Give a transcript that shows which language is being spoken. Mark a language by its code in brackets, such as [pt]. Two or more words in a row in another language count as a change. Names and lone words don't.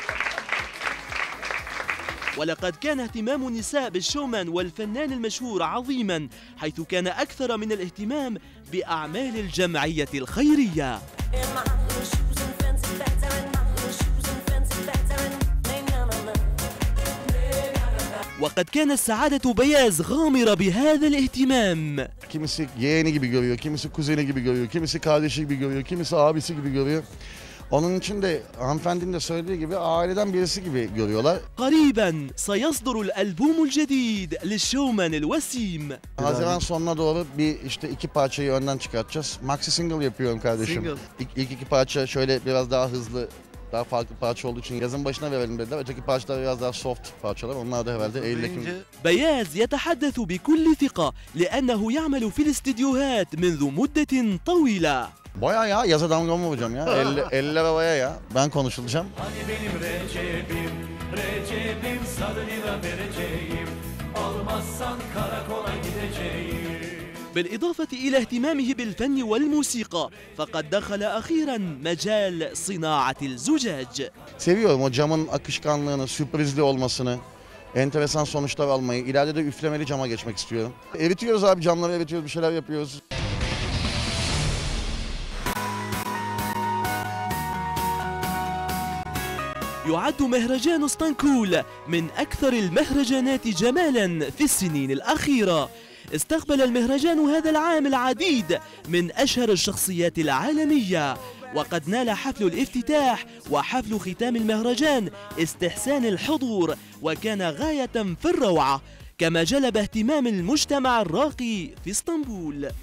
[ar] ولقد كان اهتمام النساء بالشومان والفنان المشهور عظيما، حيث كان أكثر من الاهتمام بأعمال الجمعية الخيرية. وقد كانت سعادة بياز غامرة بهذا الاهتمام. [tr] Kimisi yeğeni gibi görüyor, kimisi kuzeni gibi görüyor, kimisi kardeşi gibi görüyor, kimisi abisi gibi görüyor. Onun için de hanımefendinin de söylediği gibi aileden birisi gibi görüyorlar. [ar] قريبا سيصدر الألبوم الجديد للشومان الوسيم. [tr] Haziran sonuna doğru işte iki parçayı önden çıkartacağız. [en] Maxi single [tr] yapıyorum kardeşim. İlk iki parça şöyle biraz daha hızlı, daha farklı parça olduğu için yazın başına verelim dediler. Öteki parçalar biraz daha soft parçalar. Onlar da herhalde Eylül-Ekim. [ar] بياز يتحدث بكل ثقة لأنه يعمل في الاستديوهات منذ مدة طويلة. [tr] Bayağı ya, yaza damgamı vuracağım ya. Eller havaya ya. Ben konuşulacağım. Hani benim Recep'im sadrına vereceğim. Almazsan karakola gideceğim. [ar] بالإضافة إلى اهتمامه بالفن والموسيقى، فقد دخل أخيرا مجال صناعة الزجاج. [tr] Seviyorum o camın akışkanlığını, sürprizli olmasını, enteresan sonuçlar almayı. İleride de üflemeli cama geçmek istiyorum. Eritiyoruz abi, camları eritiyoruz, bir şeyler yapıyoruz. [ar] يعد مهرجان اسطنبول من أكثر المهرجانات جمالا في السنين الأخيرة. استقبل المهرجان هذا العام العديد من أشهر الشخصيات العالمية، وقد نال حفل الافتتاح وحفل ختام المهرجان استحسان الحضور، وكان غاية في الروعة، كما جلب اهتمام المجتمع الراقي في اسطنبول.